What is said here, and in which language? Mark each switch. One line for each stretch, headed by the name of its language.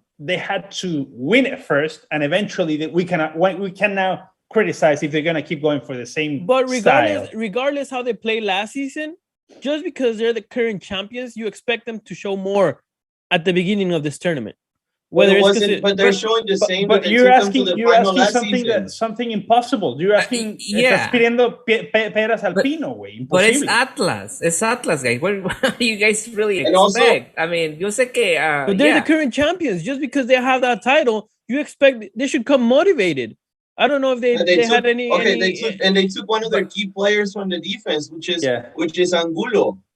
English: They had to win it first, and eventually we can now criticize if they're gonna keep going for the same. But regardless how they played last season, just because they're the current champions, you expect them to show more at the beginning of this tournament. But they're showing the same. But you're asking something impossible. You're asking.
Spanish: Estás pidiendo peras al pino, güey.
English: But it's Atlas. It's Atlas, guys. What do you guys really expect? Also, I mean,
Spanish: yo sé que.
English: But they're the current champions. Just because they have that title, you expect they should come motivated. I don't know if they had any. Okay, they took one of their key players from the defense, which is Angulo.